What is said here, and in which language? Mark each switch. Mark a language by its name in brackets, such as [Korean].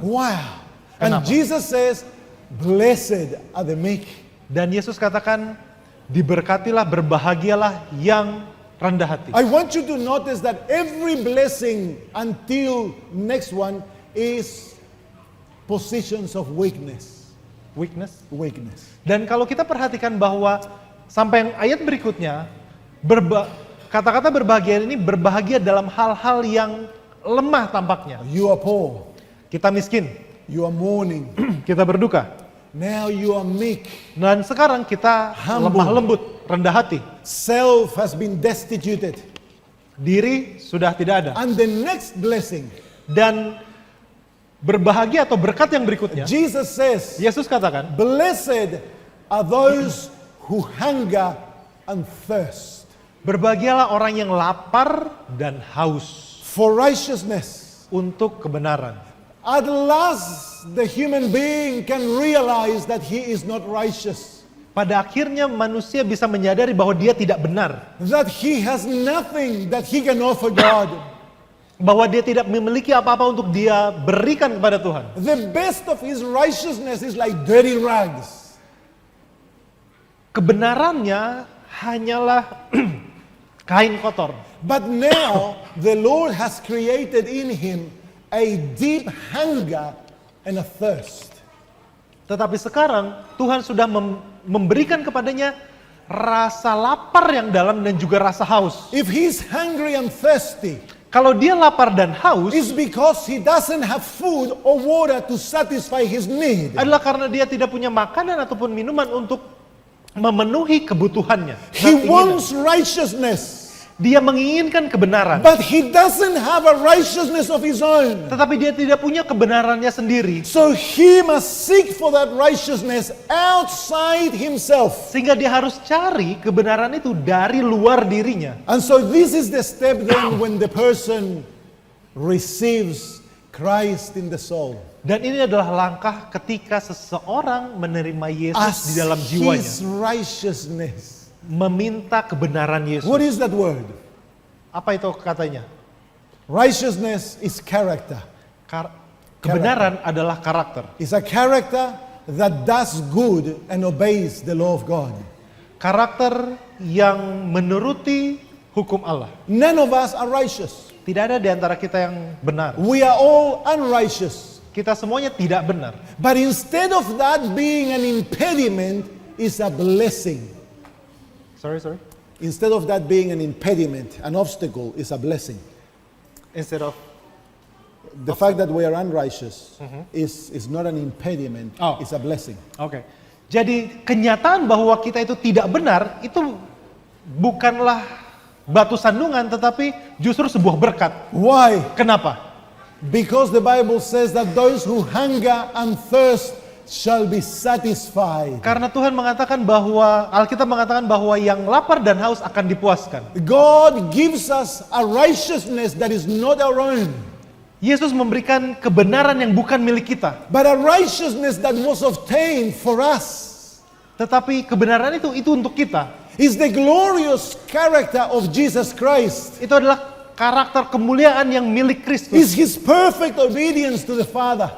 [English] Wow. And [Indonesian] Kenapa? [English] Jesus says, blessed are the meek. [Indonesian] Dan Yesus katakan, diberkatilah, berbahagialah yang rendah hati. [English] I want you to notice that every blessing until next one is positions of weakness. Weakness. Weakness. [Indonesian] Dan kalau kita perhatikan bahwa sampai yang ayat berikutnya, kata-kata berbahagia ini berbahagia dalam hal-hal yang lemah tampaknya. [English] You are poor. [Indonesian] Kita miskin, [English] You are mourning. [Indonesian] kita berduka. [English] Now you are meek. [Indonesian] Dan sekarang kita [English] Humble. [Indonesian] lemah lembut, rendah hati. [English] Self has been destituted. [Indonesian] Diri sudah tidak ada. [English] And the next blessing, [Indonesian] Dan berbahagia atau berkat yang berikutnya, [English] Jesus says, [Indonesian] Yesus katakan, [English] blessed are those who hunger and thirst [Indonesian] berbahagialah orang yang lapar dan haus [English] for righteousness. [Indonesian] untuk kebenaran. [English] At last, the human being can realize that he is not righteous, [Indonesian] Pada akhirnya manusia bisa menyadari bahwa dia tidak benar, [English] that he has nothing that he can offer God. [Indonesian] bahwa dia tidak memiliki apa-apa untuk dia berikan kepada Tuhan. [English] The best of his righteousness is like dirty rags. [Indonesian] Kebenarannya hanyalah kain kotor. [English] But now, the Lord has created in him a deep hunger and a thirst. [Indonesian] Tetapi sekarang Tuhan sudah memberikan kepadanya rasa lapar yang dalam dan juga rasa haus. [English] If he's hungry and thirsty, [Indonesian] Kalau dia lapar dan haus, [English] it's because he doesn't have food or water to satisfy his need. [Indonesian] adalah karena dia tidak punya makanan ataupun minuman untuk memenuhi kebutuhannya. [English] He [Indonesian] Keinginan. [English] wants righteousness, [Indonesian] Dia menginginkan kebenaran, [English] but he doesn't have a righteousness of his own. [Indonesian] tetapi dia tidak punya kebenarannya sendiri. [English] So he must seek for that righteousness outside himself. [Indonesian] Sehingga dia harus cari kebenaran itu dari luar dirinya. [English] And so this is the step then when the person receives Christ in the soul [Indonesian] Dan ini adalah langkah ketika seseorang menerima Yesus [English] as [Indonesian] di dalam jiwanya. [English] his righteousness. [Indonesian] Meminta kebenaran Yesus. [English] What is that word? [Indonesian] Apa itu katanya? [English] Righteousness is character. [Indonesian] Kebenaran adalah karakter. [English] It's a character that does good and obeys the law of God. [Indonesian] Karakter yang menuruti hukum Allah. [English] None of us are righteous. [Indonesian] Tidak ada di antara kita yang benar. [English] We are all unrighteous. [Indonesian] Kita semuanya tidak benar. [English] But instead of that being an impediment, is a blessing. Sorry. Instead of that being an impediment, an obstacle, is a blessing. Instead of The fact that we are unrighteous is not an impediment, Oh. it's a blessing. [Indonesian] Oke. Jadi kenyataan bahwa kita itu tidak benar itu bukanlah batu sandungan tetapi justru sebuah berkat. [English] Why? [Indonesian] Kenapa? [English] Because the Bible says that those who hunger and thirst shall be satisfied. [Indonesian] Karena Tuhan mengatakan bahwa Alkitab mengatakan bahwa yang lapar dan haus akan dipuaskan. [English] God gives us a righteousness that is not our own, [Indonesian] Yesus memberikan kebenaran yang bukan milik kita, [English] but a righteousness that was obtained for us. [Indonesian] tetapi kebenaran itu untuk kita. [English] Is the glorious character of Jesus Christ. [Indonesian] Itu adalah karakter kemuliaan yang milik Kristus. [English] Is his perfect obedience to the Father.